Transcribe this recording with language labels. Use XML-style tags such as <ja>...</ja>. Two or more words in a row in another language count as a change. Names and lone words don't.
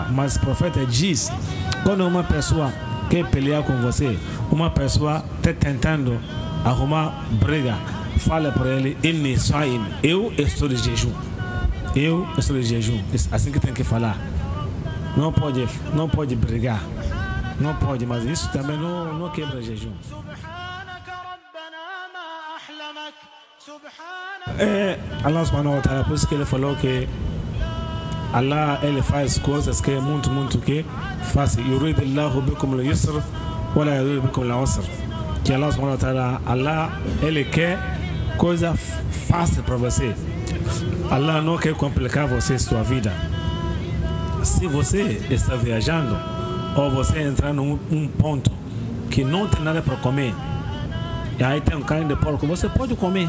<pt>Mas o profeta diz, quando uma pessoa quer pelear com você, uma pessoa está tentando arrumar briga, fala para ele,</pt> <ar>إني صائم,</ar> <pt>eu estou de jejum. Eu estou de jejum. É assim que tem que falar. Não pode brigar. Não pode, mas isso também não quebra jejum. Allah</pt> <ar>سبحانه وتعالى,</ar> <pt>por isso que ele falou que Allah, ele faz coisas que é muito, muito que fácil.</pt> <ar>يريد الله بكم اليسر ولا يريد بكم العسر.</ar> <pt>Que Allah</pt> <ar>سبحانه وتعالى,</ar> <pt>Allah, ele quer coisa fácil para você. Allah não quer complicar você, sua vida. Se você está viajando, ou você entrar num ponto que não tem nada para comer, e aí tem um carne de porco, você pode comer.</pt>